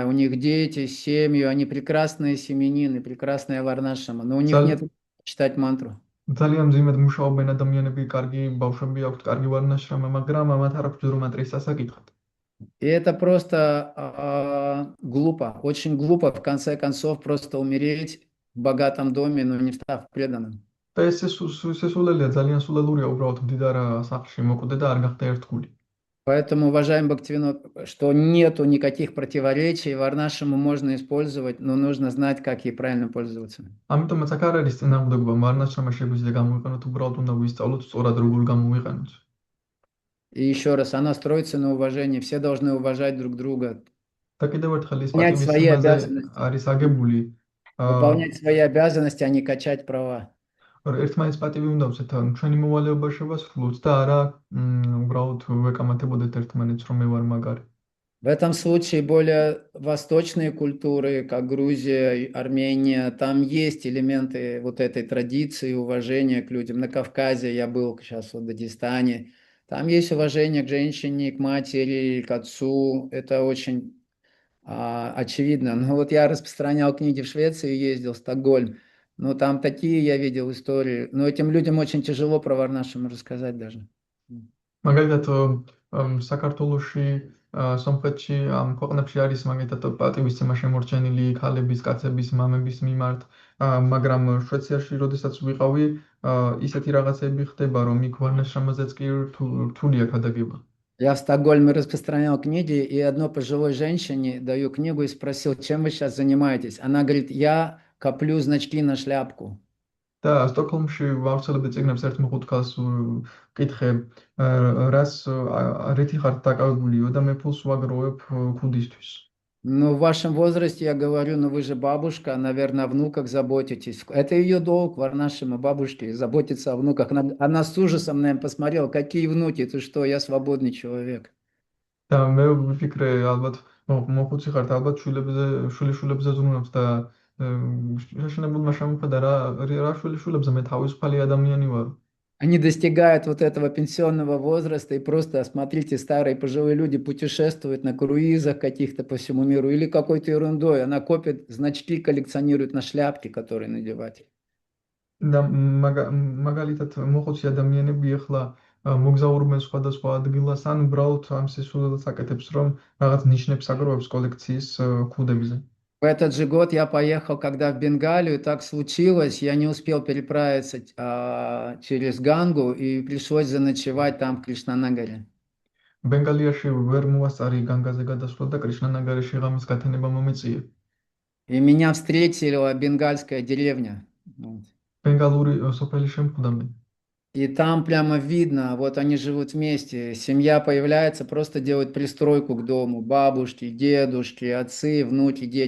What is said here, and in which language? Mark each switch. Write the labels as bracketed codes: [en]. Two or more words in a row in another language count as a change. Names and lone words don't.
[ru] У них дети, семьи, они прекрасные семьянины, прекрасная варнашрама, но у них нет читать мантру. [ka] ძალიან მძიმედ მუშაობენ ადამიანები, კარგი ბავშვები აქვთ, კარგი ვარნაშრამა, მაგრამ მათ არ აქვთ ჯერ მანტრის სასაკითხად. [ru] И это просто глупо, очень глупо в конце концов просто умереть в богатом доме, но не став преданным. [ka] და ეს სესულელია, ძალიან სულელურია უბრალოდ მდიდარ სახლში მოკვდე და არ გახდე ერთგული. [ru] Поэтому уважаем Бхактивинод, что нету никаких противоречий, варнашраму можно использовать, но нужно знать, как ей правильно пользоваться. [ka] ამიტომაც აქ არ არის წინააღმდეგობა, ვარნაშრამა შეგვიძლია გამოვიყენოთ, უბრალოდ უნდა ვისწავლოთ სწორად როგორ გამოვიყენოთ. [ru] И еще раз, она строится на уважении, все должны уважать друг друга. [ka] და კიდევ ერთხელ ის [ru] Понять свои [ka] პატივისცემაზე [ru] обязанности. [ka] არის აგებული. [ru] Выполнять свои обязанности, а не качать права. [ka] ერთმანეთს პატივი უნდა ვცეთ, ჩვენი მოვალეობა შევასრულოთ და არა უბრალოდ ვეკამათებოდეთ ერთმანეთს, რომ მე ვარ მაგარი. [ru] В этом случае более восточные культуры, как Грузия, и Армения, там есть элементы вот этой традиции, уважения к людям. На Кавказе я был сейчас в Дагестане. Там есть уважение к женщине, к матери, к отцу. Это очень очевидно. Но вот я распространял книги в Швеции, ездил в Стокгольм. Но там такие я видел истории. Но этим людям очень тяжело про варнашраму рассказать даже. [ka] მაგალითად საქართველოში სომხეთში ამ ქვეყნებში არის მაგალითად პატივისცემა შემორჩენილი ქალების, კაცების, მამების მიმართ, მაგრამ შვეიცარიაში როდესაც ვიყავი, ისეთი რაღაცები ხდება, რომ იქ ვარნაშრამაზეც კი რთულია ქადაგება. [ru] Я в Стокгольме распространял книги, и одной пожилой женщине даю книгу и спросил, чем вы сейчас занимаетесь. Она говорит, я коплю значки на шляпку. [ka] და სტოკჰოლმში ვავრცელებდი წიგნებს ერთ მოხუთ კითხე, რას რითი ხართ დაკავებულიო და მე ფულს ვაგროვებ ქუდისთვის. [ru] Ну, в вашем возрасте я говорю, ну вы же бабушка, наверное, о внуках заботитесь. Это ее долг, варнашрама бабушки, заботиться о внуках. Она с ужасом, наверное, посмотрела, какие внуки, ты что, я свободный человек. [ka] და მე ვიფიქრე, ალბათ მოხუცი ხართ, ალბათ შვილიშვილებზე ზრუნავს და შეშინებულმა შემოხედა რა შვილიშვილებზე მე თავისუფალი ადამიანი ვარ. [ru] Они достигают вот этого пенсионного возраста и просто, смотрите, старые пожилые люди путешествуют на круизах каких-то по всему миру или какой-то ерундой. Она копит значки, коллекционирует на шляпки, которые надевать. [ka] და მაგალითად მოხუცი ადამიანები ახლა მოგზაურობენ სხვადასხვა ადგილას ან უბრალოდ ამ სისულელს აკეთებს, რომ რაღაც ნიშნებს აგროვებს კოლექციის ქუდებზე. [ru] В этот же год я поехал, когда в Бенгалию, так случилось, я не успел переправиться через Гангу и пришлось заночевать там в Кришнанагаре. [ka] ბენგალიაში ვერ მოასწარი განგაზე გადასვლა და კრიშნანაგარეში ღამის გათენება მომეწია. [ru] И меня встретила бенгальская деревня. [ka] ბენგალური სოფელი შემხვდა მე. [ru] И там прямо видно, вот они живут вместе, семья появляется, просто делают пристройку к дому, бабушки, дедушки, отцы, внуки, дети.